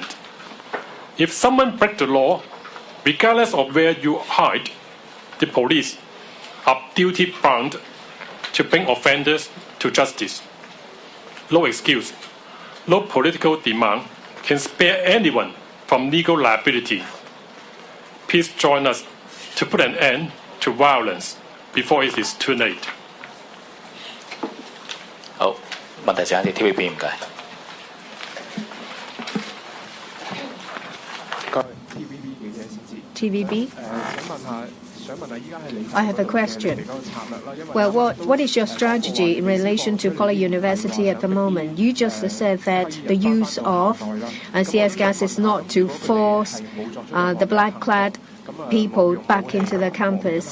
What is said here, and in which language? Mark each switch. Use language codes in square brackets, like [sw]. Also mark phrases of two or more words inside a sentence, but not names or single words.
[en] If someone breaks the law, regardless of where you hide, the police are duty-bound to bring offenders to justice. No excuse, no political demand can spare anyone from legal liability. Please join us to put an end to violence before it is too late. [yue] 好，問題請啲 TVB 唔該。 TVB. [en] I have a question. Well, what is your strategy in relation to Poly University at the moment? You just said that the use of CS gas is not to force the black-clad people back into the campus.